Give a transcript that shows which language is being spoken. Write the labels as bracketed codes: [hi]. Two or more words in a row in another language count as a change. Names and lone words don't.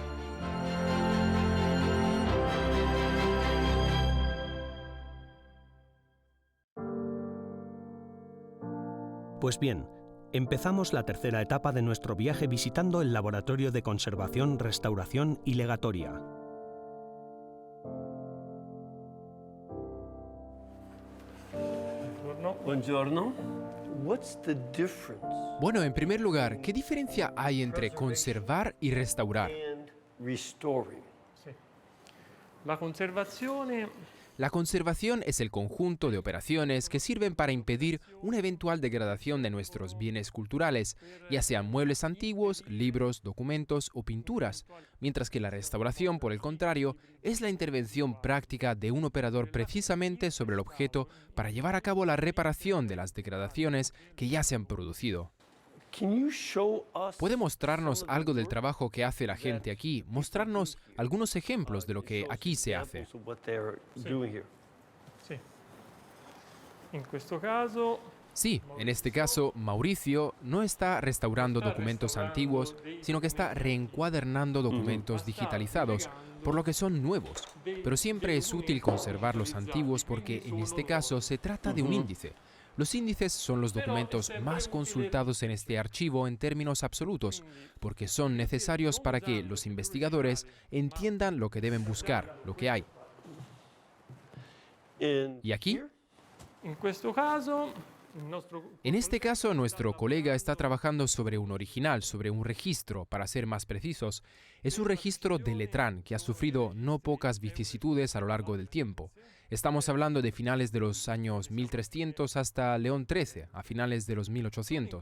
[es] Pues bien, empezamos la tercera etapa de nuestro viaje visitando el Laboratorio de Conservación, Restauración y Legatoria. [it] Buongiorno. [en] What's the difference [es] Bueno, en primer lugar, ¿qué diferencia hay entre conservar y restaurar? [en] and restoring? [it] La conservazione [es] La conservación es el conjunto de operaciones que sirven para impedir una eventual degradación de nuestros bienes culturales, ya sean muebles antiguos, libros, documentos o pinturas, mientras que la restauración, por el contrario, es la intervención práctica de un operador precisamente sobre el objeto para llevar a cabo la reparación de las degradaciones que ya se han producido. [en] Can you show us [es] ¿Puede mostrarnos algo del trabajo que hace la gente aquí? Mostrarnos algunos ejemplos de lo que aquí se hace. [en] examples of what they're doing here? [it] sì. In questo caso [es] Sí, en este caso, Mauricio no está restaurando documentos antiguos, sino que está reencuadernando documentos digitalizados, por lo que son nuevos. Pero siempre es útil conservar los antiguos porque en este caso se trata de un índice. Los índices son los documentos más consultados en este archivo en términos absolutos, porque son necesarios para que los investigadores entiendan lo que deben buscar, lo que hay. [en] And [es] ¿Y aquí? [it] in questo caso il nostro [es] En este caso, nuestro colega está trabajando sobre un original, sobre un registro, para ser más precisos. Es un registro de Letrán que ha sufrido no pocas vicisitudes a lo largo del tiempo. Estamos hablando de finales de los años 1300 hasta León XIII, a finales de los 1800.